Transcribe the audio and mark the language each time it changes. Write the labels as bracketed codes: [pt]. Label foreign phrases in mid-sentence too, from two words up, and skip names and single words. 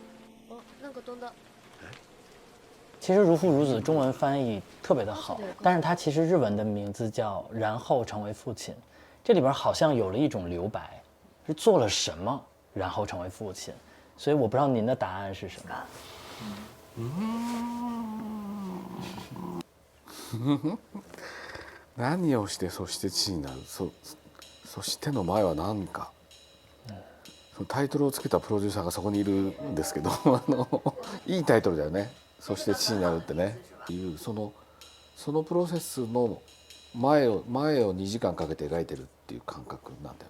[zh] 其实《如父如子》中文翻译特别的好，但是它其实日文的名字叫《然后成为父亲》，这里边好像有了一种留白，是做了什么然后成为父亲，所以我不知道您的答案是什么。 [ja] 何をしてそして父になる、そしての前は何か、タイトルをつけたプロデューサーがそこにいるんですけどいいタイトルだよね、そして父になるってねいうそのプロセスの前を2時間かけて描いてるっていう感覚なんだよ。